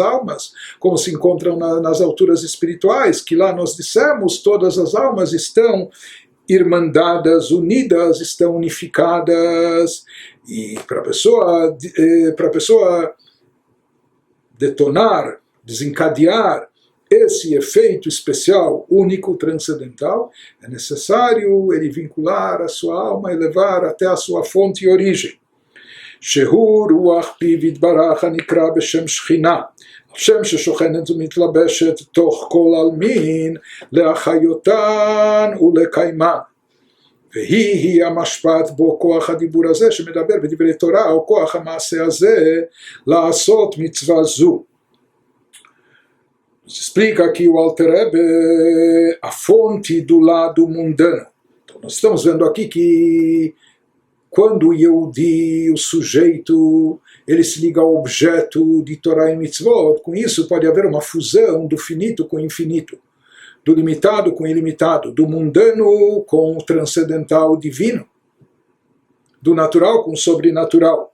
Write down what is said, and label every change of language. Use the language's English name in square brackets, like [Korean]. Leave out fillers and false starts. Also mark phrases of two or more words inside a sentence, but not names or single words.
[Portuguese] almas, como se encontram nas alturas espirituais, que lá nós dissemos, todas as almas estão irmandadas, unidas, estão unificadas, e para a pessoa detonar, desencadear esse efeito especial, único, transcendental, é necessário ele vincular a sua alma e levar até a sua fonte e origem. [Hebrew] שהוא רוח פיו יתברך הנקרא בשם שכינה, שם ששוכנת ומתלבשת תוך כל עלמין להחיותן ולקיימן. והיא המשפט בו כוח הדיבור הזה שמדבר בדברי תורה או כוח המעשה הזה לעשות מצווה זו. [Portuguese] Explica aqui o Alter Rebbe a fonte do lado mundano. Então nós estamos vendo aqui que quando o Yehudi, o sujeito, ele se liga ao objeto de Torá e Mitzvot, com isso pode haver uma fusão do finito com o infinito, do limitado com o ilimitado, do mundano com o transcendental divino, do natural com o sobrenatural.